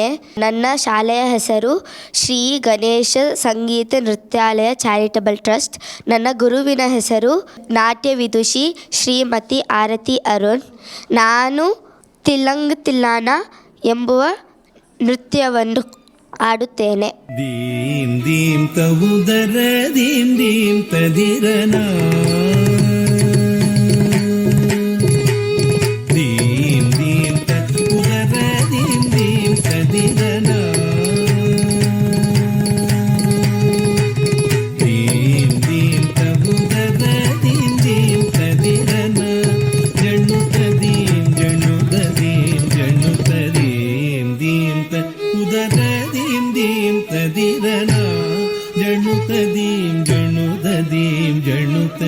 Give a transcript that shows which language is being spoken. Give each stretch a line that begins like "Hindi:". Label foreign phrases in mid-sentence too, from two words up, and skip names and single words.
Kannada: ನನ್ನ ಶಾಲೆಯ ಹೆಸರು ಶ್ರೀ ಗಣೇಶ ಸಂಗೀತ ನೃತ್ಯಾಲಯ ಚಾರಿಟಬಲ್ ಟ್ರಸ್ಟ್. ನನ್ನ ಗುರುವಿನ ಹೆಸರು ನಾಟ್ಯ ವಿದುಷಿ ಶ್ರೀಮತಿ ಆರತಿ ಅರುಣ್. ನಾನು ತಿಲ್ಲಂಗ್ ತಿಲ್ಲಾನ ಎಂಬುವ ನೃತ್ಯವನ್ನು ಆಡುತ್ತೇನೆ. ದೀಂ ದೀಂ ತವುದರ ದೀಂ ದೀಂ ತದಿರನ ದೀಂ ದೀಂ ತವುದರ ದೀಂ ದೀಂ ತದಿರನ ದೀಂ ದೀಂ ತವುದರ ದೀಂ ದೀಂ ತದಿರನ ಜಣ್ಣು ತದೀಂ ಜಣ್ಣು ತದೀಂ ಜಣ್ಣು ತದೀಂ ದೀಂ ತವುದರ ದೀಂ ತದಿರನ ಜಣ್ಣು ತದೀಂ ಜಣ್ಣು ತದೀಂ ಜಣ್ಣು